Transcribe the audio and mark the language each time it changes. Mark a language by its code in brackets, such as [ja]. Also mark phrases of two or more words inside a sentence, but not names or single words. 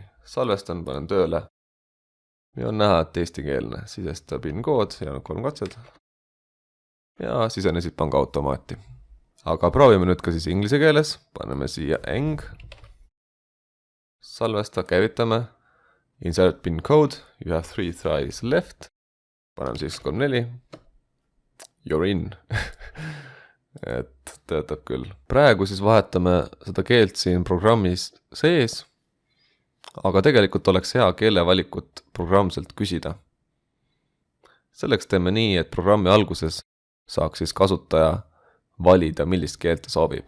[et] Salvestan, panen tööle. Ja on näha, et eestikeelne. Sisesta PIN-kood ja on 3 katsed. Ja sisenesid pangaautomaati. Aga proovime nüüd ka siis inglise keeles. Paneme siia eng. Salvesta, käivitame. [en] Insert PIN-code. You have 3 tries left. [et] Paneme siis 3-4. [en] You're in. [et] Et töötab küll. Praegu siis vahetame seda keelt siin programmis sees. Aga tegelikult oleks hea keelevalikut programmselt küsida. Selleks teeme nii, et programmi alguses saaks siis kasutaja valida, millist keelt ta soovib.